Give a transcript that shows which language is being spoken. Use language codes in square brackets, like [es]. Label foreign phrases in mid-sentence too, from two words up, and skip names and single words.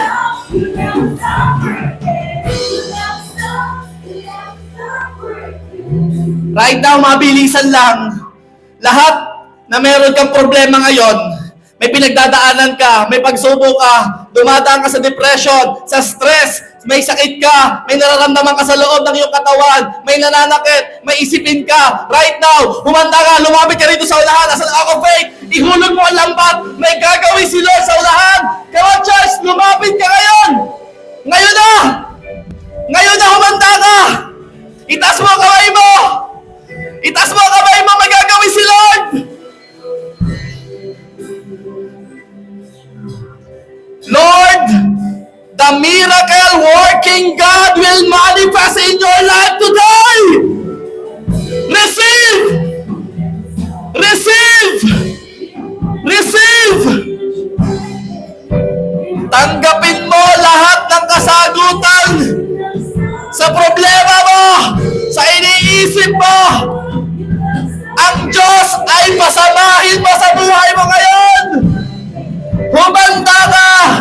[en] You Right now, [tl] mabilisan lang. Lahat na meron kang problema ngayon, may pinagdadaanan ka, may pagsubok ka, dumadaan ka sa depression, sa stress, may sakit ka, may nararamdaman ka sa loob ng iyong katawan, may nananakit, may isipin ka. [en] Right now, [tl] humanda ka, lumapit ka rito sa unahan, nasa ako faith, ihulog mo ang lambat, may gagawin si Lord sa unahan. [en] Come on, [tl] church, lumapit ka ngayon! Ngayon na! Ngayon na, humanda ka! Itaas mo ang kamay mo! Itaas mo ang kamay mo, may gagawin si Lord! [en] Lord, the miracle working God will manifest in your life today. Receive! Receive! Receive! [tl] Tanggapin mo lahat ng kasagutan sa problema mo, sa iniisip mo. Ang Diyos ay pasamahin mo sa buhay mo ngayon. Humanda ka!